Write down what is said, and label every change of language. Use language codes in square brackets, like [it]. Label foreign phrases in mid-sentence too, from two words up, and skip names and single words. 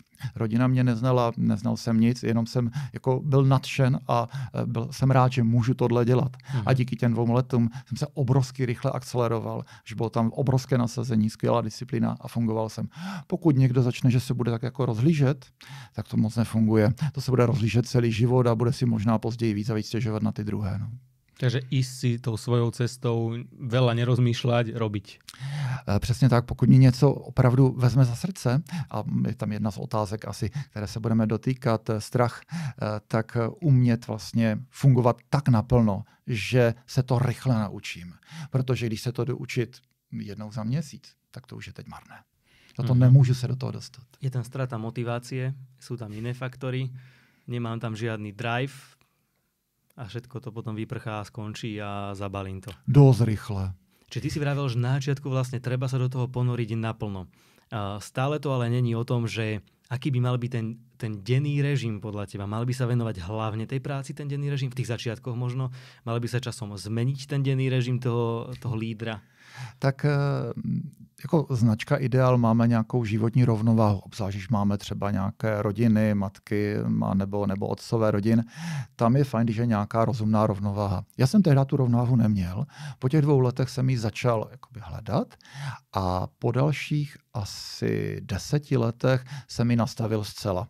[cs] Rodina mě neznala, neznal jsem nic, jenom jsem jako byl nadšen a jsem rád, že můžu tohle dělat. A díky těm 2 letům jsem se obrovsky rychle akceleroval, že bylo tam obrovské nasazení, skvělá disciplína a fungoval jsem. Pokud někdo začne, že se bude tak jako rozhlížet, tak to moc nefunguje. To se bude rozhlížet celý život a bude si možná později víc a víc stěžovat na ty druhé. No. [sk] Takže ísť si tou svojou cestou, veľa nerozmýšľať, robiť. [cs] Přesně tak, pokud mi něco opravdu vezme za srdce, a je tam jedna z otázek asi, které se budeme dotýkat, strach, tak umět vlastně fungovat tak naplno, že se to rychle naučím. Protože když se to jdu učit 1 za měsíc, tak to už je teď marné. Toto nemůžu se do toho dostat. [sk] Je tam strata motivácie, sú tam iné faktory, nemám tam žiadny drive a všetko to potom vyprchá a skončí a zabalím to. Dosť rýchle. Čiže ty si vravel, že na začiatku vlastne treba sa do toho ponoriť naplno. Stále to ale není o tom, že aký by mal byť ten denný režim podľa teba. Mal by sa venovať hlavne tej práci, ten denný režim, v tých začiatkoch možno? Mal by sa časom zmeniť ten denný režim toho lídra? [cs] Tak jako značka Ideal máme nějakou životní rovnováhu, obzvlášť když máme třeba nějaké rodiny, matky nebo otcové rodin. Tam je fajn, když je nějaká rozumná rovnováha. Já jsem tehdy tu rovnováhu neměl. Po těch 2 letech jsem ji začal jakoby hledat a po dalších asi 10 letech jsem ji nastavil zcela.